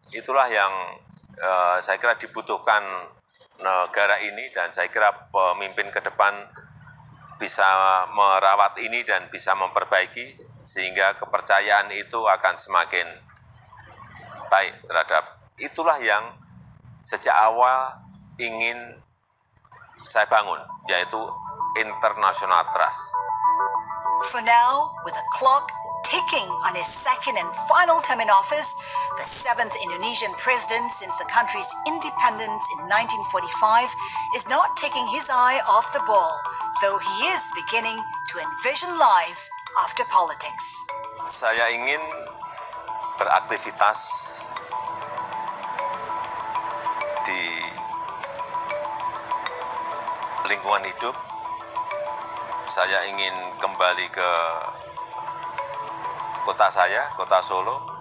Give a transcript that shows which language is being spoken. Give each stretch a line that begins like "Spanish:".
Indonesian: Itulah yang saya kira dibutuhkan negara ini, dan saya kira pemimpin ke depan bisa merawat ini dan bisa memperbaiki sehingga kepercayaan itu akan semakin baik terhadap. Itulah yang sejak awal ingin saya bangun, yaitu
English: international trust. For now, with a clock ticking on his second and final term in office, the seventh Indonesian president since the country's independence in 1945 is not taking his eye off the ball, though he is beginning to envision life after politics.
Indonesian: Saya ingin beraktivitas di lingkungan hidup. Saya ingin kembali ke kota saya, kota Solo.